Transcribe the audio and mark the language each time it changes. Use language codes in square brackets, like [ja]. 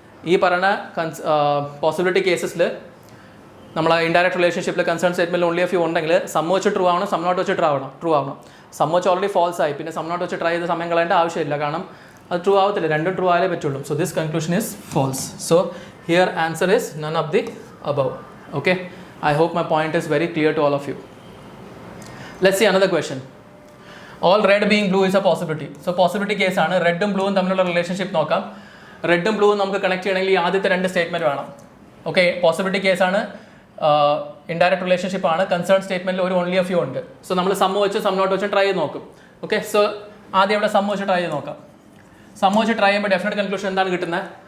[ml] ഈ പറയുന്ന പോസിബിലിറ്റി കേസസിൽ നമ്മൾ ഇൻഡയറക്റ്റ് റിലേഷൻഷിപ്പിൽ കൺസേൺ സ്റ്റേറ്റ്മെൻറ്റിൽ ഓൺലി എ ഫ്യൂ ഉണ്ടെങ്കിൽ സം വെച്ച് ട്രൂ ആവണം, സം നോട്ട് വെച്ച് ട്രൂ ആവണം. സം വെച്ച് ഓൾറെഡി ഫോൾസ് ആയി, പിന്നെ സം നോട്ട് വെച്ച് ട്രൈ ചെയ്ത് സമയം കളയേണ്ട ആവശ്യമില്ല. കാരണം അത് ട്രൂ ആവത്തില്ല, രണ്ടും ട്രൂ ആയാലേ പറ്റുള്ളൂ. [en] So this conclusion is false. So here answer is none of the above. Okay, I hope my point is very clear to all of you. Let's see another question. All red being blue is a possibility. So possibility case ആണ്. [ml] റെഡും ബ്ലൂവും തമ്മിലുള്ള relationship നോക്കാം. റെഡും ബ്ലൂവും നമുക്ക് connect ചെയ്യണമെങ്കിൽ ആദ്യത്തെ രണ്ട് സ്റ്റേറ്റ്മെൻറ്റ് വേണം. ഓക്കെ, പോസിബിലിറ്റി കേസാണ്, ഇൻഡയറക്റ്റ് റിലേഷൻഷിപ്പ് ആണ്. കൺസേൺ സ്റ്റേറ്റ്മെൻറ്റിൽ ഒരു ഓൺലി എ ഫ്യൂ ഉണ്ട്. സോ നമ്മൾ സം വെച്ച് സം നോട്ട് വെച്ച് ട്രൈ ചെയ്ത് നോക്കും. ഓക്കെ, സോ ആദ്യം ഇവിടെ സം വെച്ച് ട്രൈ ചെയ്ത് നോക്കാം. സം വെച്ച് ട്രൈ ചെയ്യുമ്പോൾ ഡെഫിനറ്റ് കൺക്ലൂഷൻ എന്താണ് കിട്ടുന്നത്?